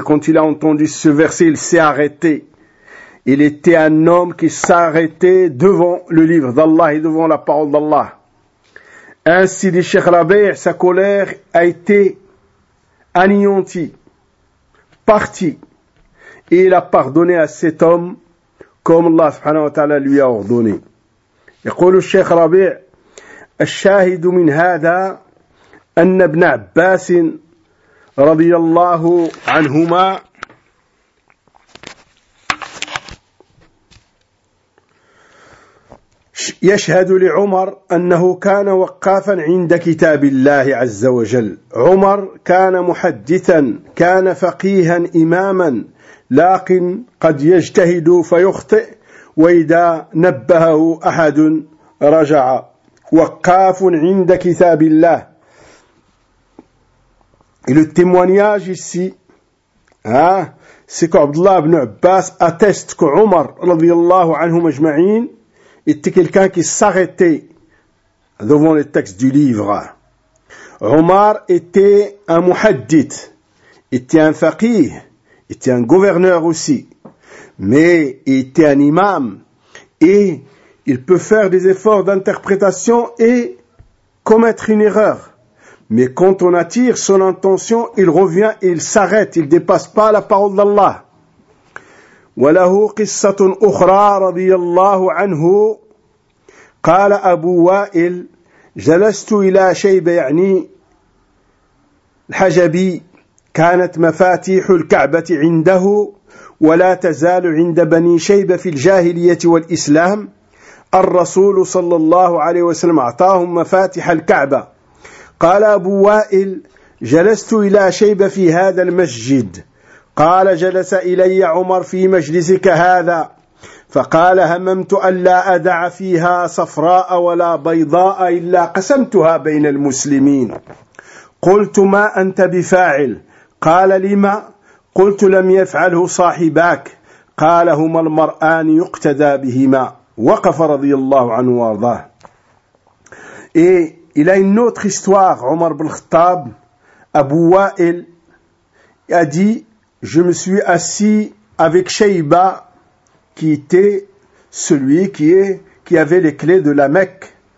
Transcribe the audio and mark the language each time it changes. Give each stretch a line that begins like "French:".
French: Quand il a entendu ce verset, il s'est arrêté. Il était un homme qui s'arrêtait devant le livre d'Allah et devant la parole d'Allah. Ainsi, dit Cheikh Rabi, sa colère a été anéantie, partie. Et il a pardonné à cet homme comme Allah subhanahu wa ta'ala lui a ordonné. Il dit le Cheikh Rabi,
Arabic: الشاهد من هذا أن ابن عباس رضي الله عنهما يشهد لعمر أنه كان وقافا عند كتاب الله عز وجل. عمر كان محدثا، كان فقيها إماما، لكن قد يجتهد فيخطئ، وإذا نبهه أحد رجع. وقاف عند كتاب الله.
French: Et le témoignage ici, c'est qu'Abdullah ibn Abbas atteste que Omar, radiallahu anhu majma'in, était quelqu'un qui s'arrêtait devant les textes du livre. Omar était un muhaddith, était un faqih, était un gouverneur aussi, mais il était un imam et il peut faire des efforts d'interprétation et commettre une erreur. Mais quand on attire son intention, il revient et il s'arrête. Il ne dépasse pas la parole d'Allah.
Arabic: وَلَهُ قِصَّةٌ أُخْرَى رَضِيَ اللَّهُ عَنْهُ قَالَ أَبُو وَائِلْ جَلَسْتُ إِلَى شَيْبَ يعني الحجبي كانت مفاتيح الكعبة عنده ولا تزال عند بني شيبة في الجاهلية والإسلام. الرسول صلى الله عليه وسلم أعطاهم مفاتيح الكعبة. قال أبو وائل جلست إلى شيبة في هذا المسجد. قال جلس إلي عمر في مجلسك هذا. فقال هممت ألا أدع فيها صفراء ولا بيضاء إلا قسمتها بين المسلمين. قلت ما أنت بفاعل؟ قال لما؟ قلت لم يفعله صاحباك. قال هما المرآن يقتدى بهما. وقف رضي الله عنه وارضاه.
French: Et il a une autre histoire. Omar ibn Khattab, Abu Wa'il, a dit, je me suis assis avec Shayba, qui était celui qui avait les clés de la Mecque.